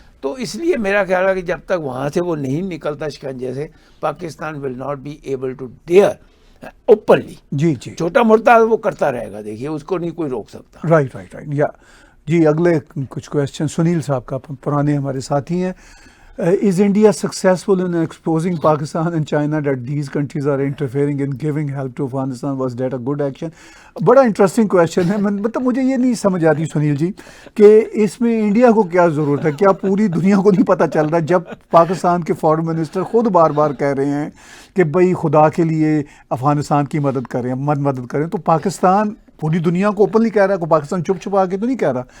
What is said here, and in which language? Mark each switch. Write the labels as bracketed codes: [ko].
[ur] تو اس لیے میرا خیال ہے کہ جب تک وہاں سے وہ نہیں نکلتا شکنجے سے, [en] Pakistan will not be able to dare openly. [ur] جی جی, چھوٹا موٹا وہ کرتا رہے گا, دیکھیے اس کو نہیں کوئی روک سکتا. [en] Right. [ur] یا جی, اگلے کچھ کویسچن سنیل صاحب کا, پرانے ہمارے ساتھی ہیں. [en] Is India successful in exposing Pakistan and China that these countries are interfering in giving help to Afghanistan? Was that a good action? [ur] بڑا انٹرسٹنگ کویشچن ہے. مطلب مجھے یہ نہیں سمجھ آتی سنیل جی کہ اس میں انڈیا کو کیا ضرورت ہے. کیا پوری دنیا کو نہیں پتہ چل رہا جب پاکستان کے فارن منسٹر خود بار بار کہہ رہے ہیں کہ بھائی خدا کے لیے افغانستان کی مدد کریں, مدد کریں. تو پاکستان پوری دنیا کو اوپنلی کہہ رہا ہے, کو پاکستان چھپ چھپا کے تو نہیں کہہ رہا.